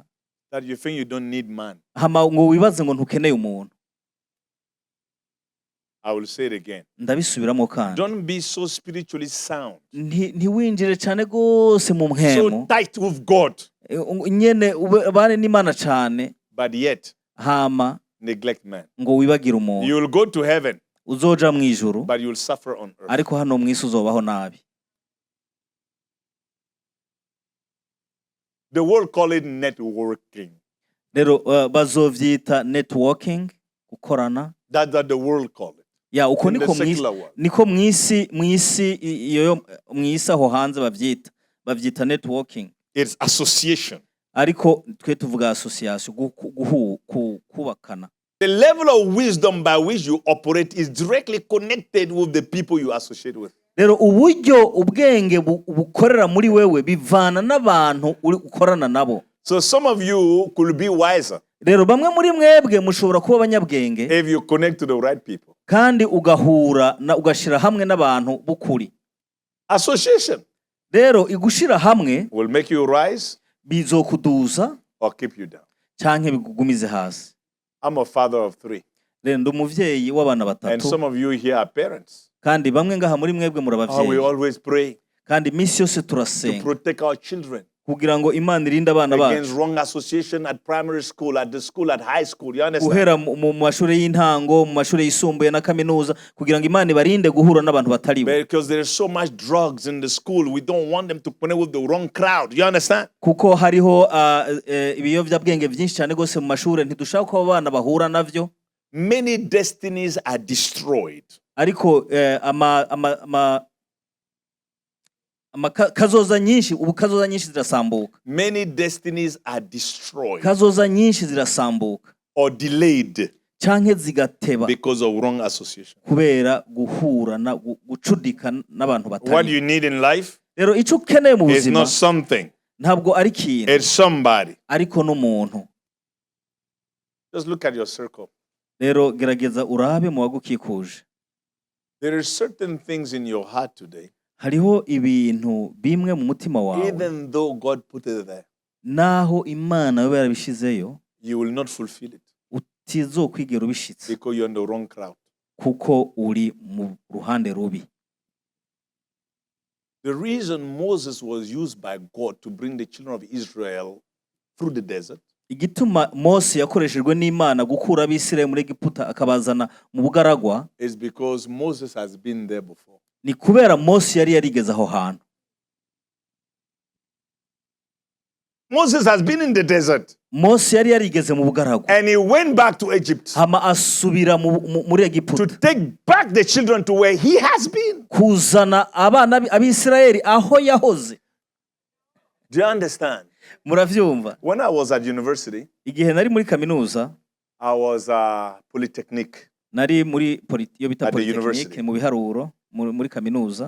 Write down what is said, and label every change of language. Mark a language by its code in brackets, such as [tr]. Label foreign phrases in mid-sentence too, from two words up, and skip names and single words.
[en] that you think you don't need man. [rn] hama ngo wibaze ngo ntukeneye umuntu. [en] I will say it again. [rn] Ndabisubiramo kandi. [en] Don't be so spiritually sound, [rn] Ntiwinjire cyane gose mu [en] so mpemu, tight with God, [rn] nyene ubane n'Imana cyane, [en] but yet [rn] hama [en] neglect man. [rn] ngo wibagire umuntu. [en] You will go to heaven, [rn] Uzoja mu ijuru, [en] but you will suffer on earth. [rn] ariko hano mu isi uzobaho nabi. [en] The world call it networking. [rn] Rero bazovyita networking, gukorana. [en] That's what the world call it. [rn] Ya uko [en] In the [rn] niko [en] secular world. [rn] niko mwisi iyo mwisi aho hanze bavyita networking. [en] It's association. [rn] Ariko twe tuvuga association, kubakana. [en] The level of wisdom by which you operate is directly connected with the people you associate with. [rn] Rero uburyo ubwenge bukorera muri wewe bivana n'abantu ukorana nabo. [en] So some of you could be wiser [rn] Rero bamwe muri mwebwe mushobora kuba abanyabwenge [en] if you connect to the right people. [rn] kandi ugashira hamwe n'abantu bukuri. [en] Association [rn] Rero igushira hamwe [en] will make you rise [rn] bizokuduza [en] or keep you down. [rn] canke bigugumize hasi. [en] I'm a father of 3. [rn] Rero ndumuvyeyi w'abana [en] And [rn] batatu, [en] some of you here are parents. [rn] kandi bamwe ngaha muri mwebwe muri [en] We [rn] abavyeyi, [en] always pray [rn] kandi misi yose [en] to [rn] turasenga [en] protect our children [rn] kugira ngo Imana irinde abana [en] against [rn] bacu [en] wrong association at primary school, at the school, at high school. You understand? [rn] guhera mu mashuri y'intango, mu mashuri yisumbuye na kaminuza, kugira ngo Imana ibarinde guhura n'abantu batari bo. [en] Because there is so much drugs in the school, we don't want them to connect with the wrong crowd. You understand? [rn] Kuko hariho ibiyovyabwenge byinshi cyane gose mu mashuri, ntidushaka ko abana bahura navyo. [en] Many destinies are destroyed. [rn] Ariko kazoza nyinshi zirasambuka. [en] Many destinies are destroyed [rn] Kazoza nyinshi zirasambuka [en] or delayed [rn] canke zigateba [en] because of wrong association. [rn] kubera guhura na gucudika n'abantu [en] What [rn] batari. [en] you need in life [rn] Rero ico ukeneye mu [en] is [rn] buzima [en] not something, [rn] ntabwo ari ikintu [en] it's somebody. [rn] ariko n'umuntu. [en] Just look at your circle. [rn] Rero gerageza urabe mu bagukikuje. [en] There are certain things in your heart today, [rn] Hariho ibintu bimwe mu mutima wawe [en] even though God put it there, [rn] naho Imana yoba yarabishizeyo [en] you will not fulfill it [rn] utizokwigera ubishitse [en] because you're in the wrong crowd. [rn] kuko uri mu ruhande rubi. [en] The reason Moses was used by God to bring the children of Israel through the desert [rn] Igituma Mose yakoreshejwe n'Imana gukura abisirayeli muri Egiputa akabazana mu bugaragwa [en] is because Moses has been there before. [rn] ni kubera Mose yari yarigeze aho hantu. [en] Moses has been in the desert [rn] Mose yari yarigeze mu bugaragwa [en] and he went back to Egypt [rn] hama asubira muri [en] to [rn] Egiputa [en] take back the children to where he has been. [rn] kuzana abana abisirayeli aho yahoze. [en] Do you understand? [rn] Muravyumva? [en] When I was at university, [rn] Igihe nari muri kaminuza [en] I was polytechnic [rn] nari muri yo bita [en] at the [rn] polytechnique [en] university. [rn] mu biharuro muri kaminuza,